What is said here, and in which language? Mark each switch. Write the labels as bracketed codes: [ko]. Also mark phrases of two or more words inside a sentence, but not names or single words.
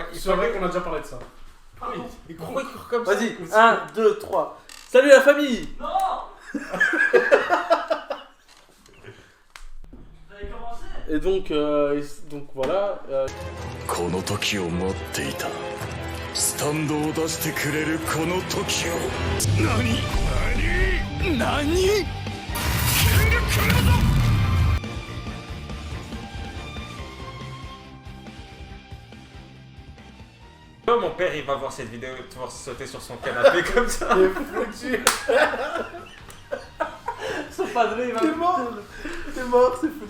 [fr] C'est vrai qu'on a déjà parlé de ça. Oui. Pourquoi il court comme ça? Vas-y, 1, 2, 3. Salut la famille. Non. Vous avez commencé. Et donc voilà. [ja] この時を待っていた。スタンドを出してくれるこの時を。何キング来るぞ。 [fr] Oh, mon père il va voir cette vidéo, tu vas sauter sur son canapé comme ça. Il est foutu. Son padré il va. T'es mort. T'es mort, c'est foutu.